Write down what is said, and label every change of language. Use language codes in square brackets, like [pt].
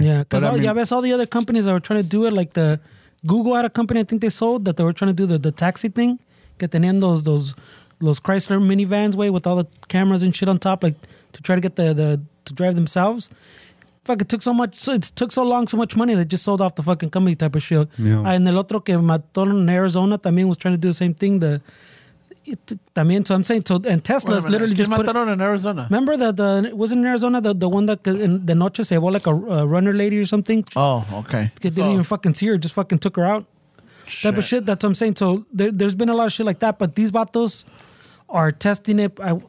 [en] Yeah, because I guess all the other companies that were trying to do it, like the Google had a company I think they sold that they were trying to do the taxi thing. [es] Que tenían [en] those Chrysler minivans way with all the cameras and shit on top, like to try to get to drive themselves. Fuck, it took so long, so much money, they just sold off the fucking company type of shit. Yeah. And [es] el otro que mató [en] in Arizona también was trying to do the same thing. También, so I'm saying, and Tesla's literally just put [es] mataron in Arizona. [en] Remember that wasn't in Arizona the one that in the [es] noche se llevó [en] like a runner lady or something? Oh, okay. They didn't even fucking see her, just fucking took her out. Shit. Type of shit. That's what I'm saying. So there's been a lot of shit like that, but these vatos are testing it.